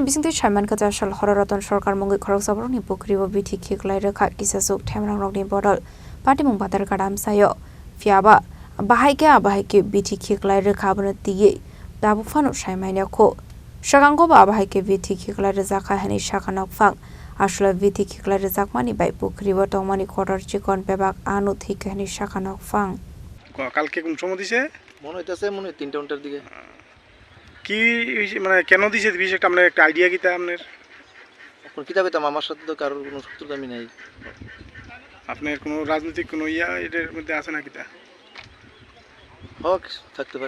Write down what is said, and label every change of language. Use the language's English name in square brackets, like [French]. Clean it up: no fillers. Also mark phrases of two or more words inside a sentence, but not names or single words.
[Kok Borok] bisingti chairman ka Chasal Horo Ratan Sarkar Mungwi Khoroksa Borokni Pukhirio Bithi Khikhwlai Rwkha Kisa Themrangrokni Bodol Patimung Badarghat Amchaio Fiaba Bahaike Bithi Khikhwlai Rwkha bano tigi dabu fanu chairman ko Shagango Bahaike Bithi Khikhwlai Rwkha hani shakanok fang Ashla Bithi Khikhwlai Rwkmani by Pukhirio Tongmani Khoror Chikon Bebak Anu Thwikha ni shakanok fang [Bangla] কালকে কোন সময় দিছে মনে হইতাছে 3টার দিকে [Sylheti] কি মানে কেন দিছে দিছে একটা আমরা একটা আইডিয়া কিতা আপনার কোন কিতা কইতাম আমার সাথে তো কারোর কোনো শত্রুতা আমি নাই আপনার কোনো রাজনৈতিক কোনো এর মধ্যে আছে না কিতা [Bangla] হক থাকতে পারে